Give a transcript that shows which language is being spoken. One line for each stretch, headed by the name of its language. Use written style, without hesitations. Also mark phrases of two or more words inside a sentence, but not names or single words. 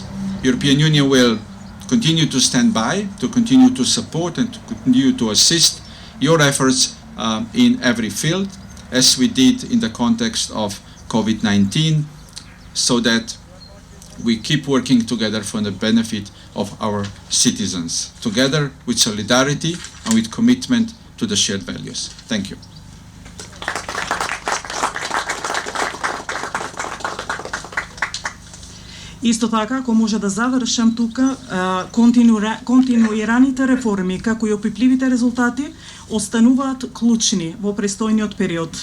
English: European Union will continue to stand by, to continue to support and to continue to assist your efforts in every field, as we did in the context of COVID-19, so that we keep working together for the benefit of our citizens, together with solidarity and with commitment to the shared values. Thank you.
Macedonian: Исто така, ако може да завршам тука, континуираните реформи, како и опипливите резултати, остануваат клучни во престојниот период.